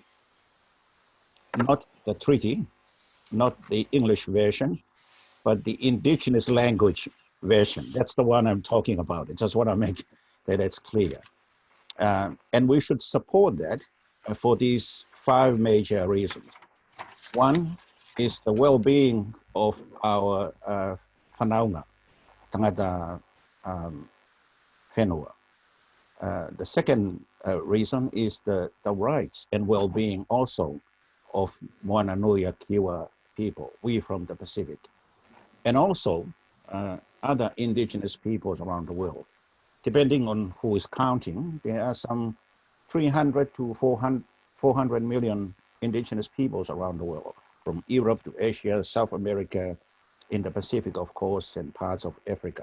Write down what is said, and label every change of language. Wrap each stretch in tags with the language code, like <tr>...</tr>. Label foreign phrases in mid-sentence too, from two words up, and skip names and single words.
<en>Not the treaty, not the English version, but the indigenous language version. That's the one I'm talking about. I just want to make that it's clear. And we should support that for these 5 major reasons. One is the well-being of our whanaunga,</en> <mi>tangata whenua.</mi> <en>The second reason is the rights and well-being also of Moana Nui Kiwa people, we from the Pacific, and also other indigenous peoples around the world. Depending on who is counting, there are some 300 to 400 million indigenous peoples around the world, from Europe to Asia, South America, in the Pacific, of course, and parts of Africa.</en>